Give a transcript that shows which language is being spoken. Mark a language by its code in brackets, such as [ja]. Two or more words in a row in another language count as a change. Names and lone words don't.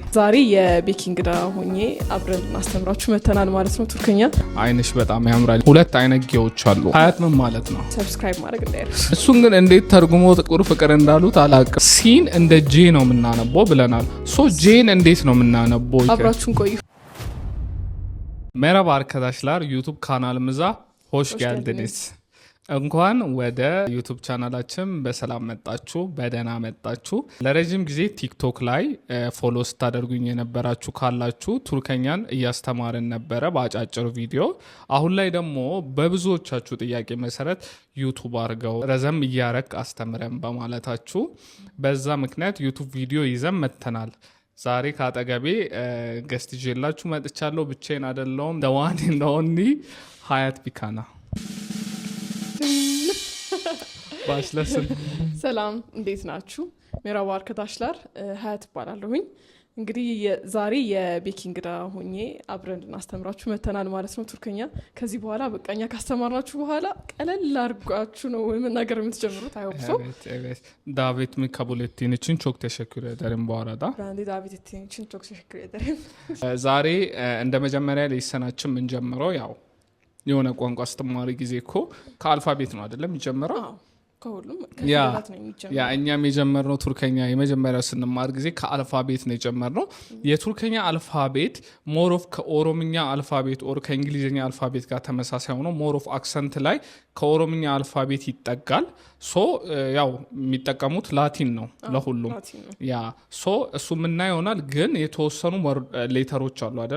[am] ዛሬ የቤኪንግ ዳ ሆኜ አብረን እናስተምራችሁ መተናል ማለት ነው። ቱርክኛ አይንሽ በጣም ያምራል። ሁለት አይነት ጌዎች አሉ። ሀያት ምን ማለት ነው? ሰብስክራይብ ማድረግ እንዳይረሱ። እሱን ግን እንዴት ተርጉሞ ጥቁር ፍቅር እንዳሉት አላውቅም። ሲን እንደ ጄ ነው የምናነበው ብለናል። ሶ ጄን እንዴት ነው የምናነበው? አብራችሁን ቆዩ። [tr] Merhaba arkadaşlar, YouTube kanalımıza hoş geldiniz. [am] እንኳን ወደ ዩቱብ ቻናላችን በሰላም መጣችሁ፣ በደህና መጣችሁ። ለረጅም ጊዜ ቲክቶክ ላይ ፎሎ ስታደርጉኝ የነበራችሁ ካላችሁ ቱርከኛን እያስተማርን ነበረ በአጫጭር ቪዲዮ። አሁን ላይ ደግሞ በብዙዎቻችሁ ጥያቄ መሰረት ዩቱብ አድርገው ረዘም እያረግ አስተምረን በማለታችሁ በዛ ምክንያት ዩቱብ ቪዲዮ ይዘን መጥተናል። ዛሬ ካጠገቤ ገስት ይዤላችሁ መጥቻለሁ። ብቻዬን አይደለሁም። [en] the one and only [am] ሀያት ቢካና። ባሽለስን ሰላም እንዴት ናችሁ? [tr] Merhaba arkadaşlar [am] ሀያት እባላለሁኝ። እንግዲህ ዛሬ የቤኪንግ ዳ ሆኜ አብረን እናስተምራችሁ መተናል ማለት ነው ቱርክኛ። ከዚህ በኋላ በቃኛ ካስተማርናችሁ በኋላ ቀለል አድርጋችሁ ነው መናገር የምትጀምሩት። [en] I hope [tr] evet davet mi kabul ettiğin için çok teşekkür ederim bu arada. Ben de davet ettiğin için çok teşekkür ederim. [am] ዛሬ እንደ መጀመሪያ ሌሰናችን የምንጀምረው ያው የሆነ ቋንቋ አስተማሪ ጊዜ እኮ ከአልፋቤት ነው አይደለም የሚጀምረው? ከሁሉም ከፊደላት ነው የሚጀምረው። ያ እኛም የጀመርነው ቱርከኛ የመጀመሪያው ስንማር ጊዜ ከአልፋቤት ነው የጀመርነው። የቱርከኛ አልፋቤት [en] more of [am] ከኦሮምኛ አልፋቤት ኦር ከእንግሊዝኛ አልፋቤት ጋር ተመሳሳይ ሆኖ [en] more of [am] አክሰንት ላይ ከኦሮምኛ አልፋቤት ይጠጋል። ሶ ያው የሚጠቀሙት ላቲን ነው ለሁሉም። ያ ሶ እሱ ምና ይሆናል። ግን የተወሰኑ ሌተሮች አሉ አይደሉ?